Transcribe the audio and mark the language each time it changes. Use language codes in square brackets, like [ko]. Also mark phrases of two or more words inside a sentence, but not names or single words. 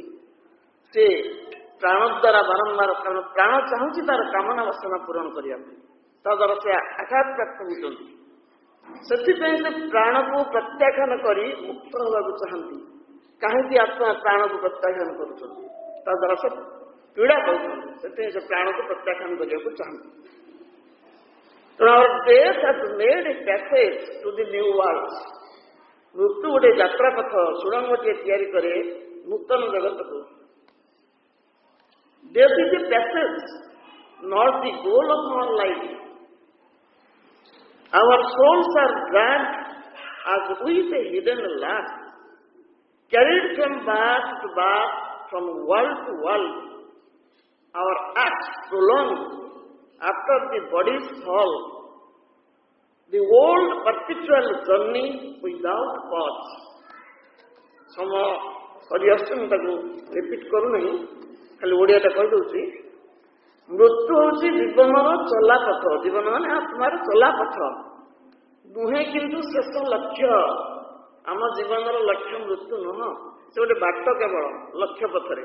[or] ସେ ପ୍ରାଣ ଦ୍ୱାରା ବାରମ୍ବାର, କାରଣ ପ୍ରାଣ ଚାହୁଁଛି ତାର କାମନା ବାସନା ପୂରଣ କରିବା ପାଇଁ, ତା ଦ୍ୱାରା ସେ ଆଘାତପ୍ରାପ୍ତ ହେଉଛନ୍ତି। ସେଥିପାଇଁ ସେ ପ୍ରାଣକୁ ପ୍ରତ୍ୟାଖ୍ୟାନ କରି ମୁକ୍ତ ହେବାକୁ ଚାହାନ୍ତି। କାହିଁକି ଆତ୍ମା ପ୍ରାଣକୁ ପ୍ରତ୍ୟାଖ୍ୟାନ କରୁଛନ୍ତି? ତା ଦ୍ୱାରା ସେ ପୀଡ଼ା ପାଉଛନ୍ତି, ସେଥିପାଇଁ ସେ ପ୍ରାଣକୁ ପ୍ରତ୍ୟାଖ୍ୟାନ କରିବାକୁ ଚାହାନ୍ତି। [en] ତେଣୁ our death has made a passage to the new world. ମୃତ୍ୟୁ ଗୋଟେ ଯାତ୍ରା ପଥ, ସୁଡ଼ଙ୍ଗଟିଏ ତିଆରି କରେ ନୂତନ ଜଗତକୁ। Death is a passage, not the goal of our life. Our souls are dragged as with a hidden lash, carried from birth to birth, from world to world. Our acts prolonged after the body's fall. The old perpetual journey without pause. [or] ସରି ଆସୁଛି, ମୁଁ ତାକୁ ରିପିଟ୍ କରୁନାହିଁ, ଖାଲି ଓଡ଼ିଆଟା କହିଦେଉଛି। ମୃତ୍ୟୁ ହେଉଛି ଜୀବନର ଚଲାପଥ। ଜୀବନ ମାନେ ଆତ୍ମାର ଚଲାପଥ ନୁହେଁ, କିନ୍ତୁ ଶେଷ ଲକ୍ଷ୍ୟ। ଆମ ଜୀବନର ଲକ୍ଷ୍ୟ ମୃତ୍ୟୁ ନୁହଁ, ସେ ଗୋଟେ ବାଟ କେବଳ ଲକ୍ଷ୍ୟ ପଥରେ।